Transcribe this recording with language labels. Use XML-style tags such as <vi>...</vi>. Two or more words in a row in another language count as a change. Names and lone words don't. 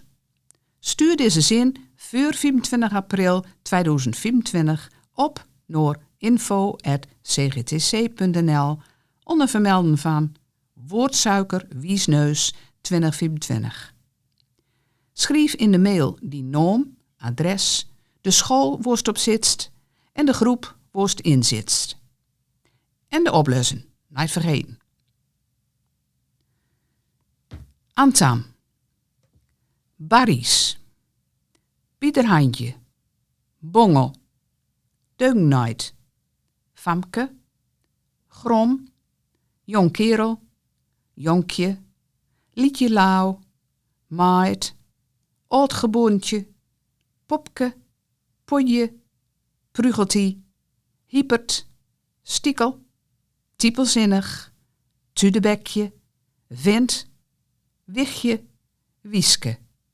<nl>Stuur deze zin voor 25 april 2025 op naar info@cgtc.nl onder vermelden van woordsuiker wiesneus 2025. Schrijf in de mail die naam, adres, de school waar je op zit en de groep waar je in zit. En de oplossen, niet vergeten. Antam. Barries. Pieterhandje. Bongel. Deugnijd. Famke. Grom. Jong kerel. Jonkje. Liedje lauw. Maait. Oudgeboontje. Popke. Ponje. Prugeltie. Hiepert. Stiekel. Typelzinnig. Tudebekje. Vent. Wichtje. Wieske.</nl>